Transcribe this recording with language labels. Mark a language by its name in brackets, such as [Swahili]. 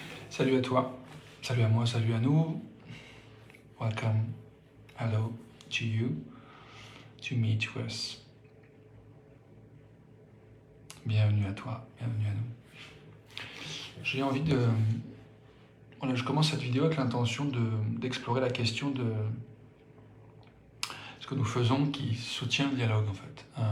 [French] Salut à toi, salut à moi, salut à nous. [English] Welcome, hello to you, to me, to us. [French] Bienvenue à toi, bienvenue à nous. J'ai envie de... Voilà, je commence cette vidéo avec l'intention d'explorer la question de ce que nous faisons qui soutient le dialogue en fait.